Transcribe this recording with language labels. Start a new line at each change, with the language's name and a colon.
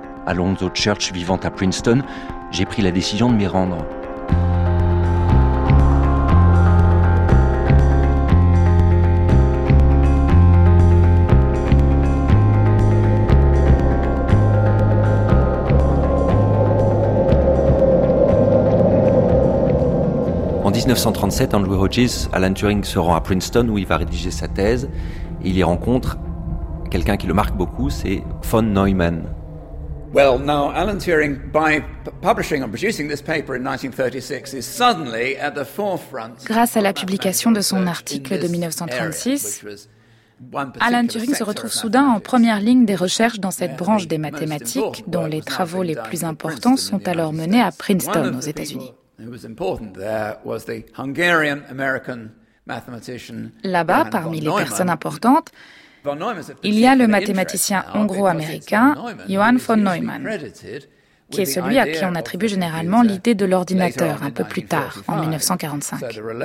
French: Alonzo Church vivant à Princeton, j'ai pris la décision de m'y rendre. » En 1937, Andrew Hodges, Alan Turing se rend à Princeton où il va rédiger sa thèse. Il y rencontre quelqu'un qui le marque beaucoup, c'est von Neumann.
English: Well, now Alan Turing, by publishing and producing this paper in 1936, is suddenly at the forefront.
French: Grâce à la publication de son article de 1936, Alan Turing se retrouve soudain en première ligne des recherches dans cette branche des mathématiques, dont les travaux les plus importants sont alors menés à Princeton, aux États-Unis. Là-bas, parmi les personnes importantes, il y a le mathématicien hongro-américain Johann von Neumann, qui est celui à qui on attribue généralement l'idée de l'ordinateur un peu plus tard, en 1945.